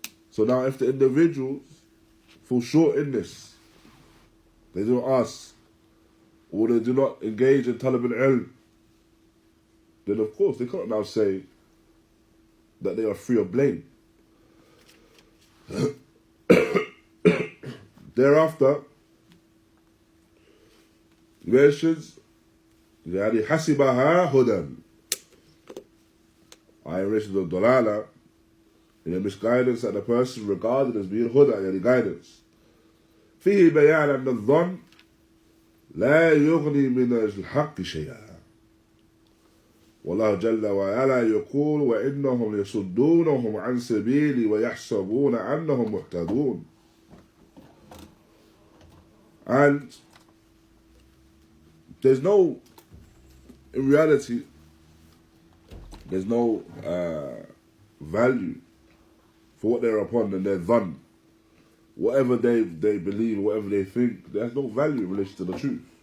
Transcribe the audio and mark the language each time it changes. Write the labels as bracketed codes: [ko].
[en] So now if the individuals fall short in this, they don't ask, or they do not engage in talab al-ilm, then of course they cannot now say that they are free of blame. Thereafter, mentions [ar] يعني حسبها هدى. [en] I mentioned the dalala, in the misguidance that the person regarded as being huda, yani guidance. [ar] فيه بيان أن الظن لا يغني من الحق شيئا. والله جل وعلا يقول وإنهم يصدونهم عن سبيلي ويحسبون أنهم مهتدون. [en] And there's no, in reality, there's no value for what they're upon and their dhan. Whatever they believe, whatever they think, there's no value in relation to the truth.